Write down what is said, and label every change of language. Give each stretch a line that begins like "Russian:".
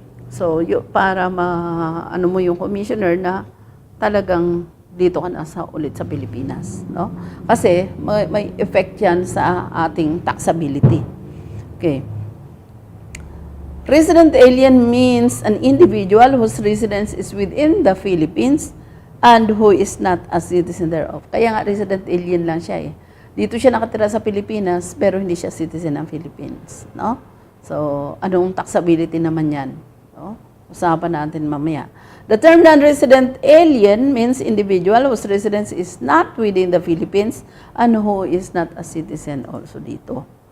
Filipino: So, para ano mo yung commissioner na talagang dito ka na ulit sa Pilipinas, no? Kasi may effect yan sa ating taxability. Okay.
English: Resident alien means an individual whose residence is within the Philippines and who is not a citizen thereof.
Filipino: Kaya nga resident alien lang siya eh. Dito siya nakatira sa Pilipinas pero hindi siya citizen ng Philippines, no? So, anong taxability naman yan? No? Usapan natin mamaya.
English: The term non-resident alien means individual whose residence is not within the Philippines and who is not a citizen also dito.